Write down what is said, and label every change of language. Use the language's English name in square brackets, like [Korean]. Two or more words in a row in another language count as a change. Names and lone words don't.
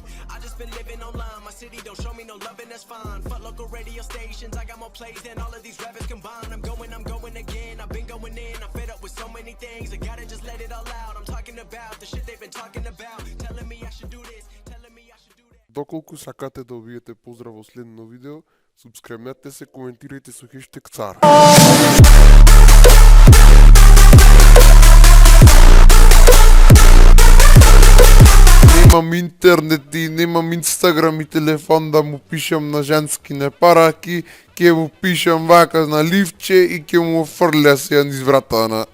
[English] I just been living online, my city don't show me no love and that's fine. Fuck local radio stations, I got more plays than all of these rappers combined. I'm going again, I've been going in, I'm fed up with so many things. I gotta just let it all out, I'm talking about the shit they've been talking about. Telling me I should do this, telling me I should do that. [Macedonian] Доколку сакате да видите поздрав во следно видео, субскрибнете се, коментирајте со хештег ЦАР. Немам интернет и немам инстаграм и телефон да му пишам на женски непараки, ќе му пишам вака на ливче и ќе му фрля се низ врата на...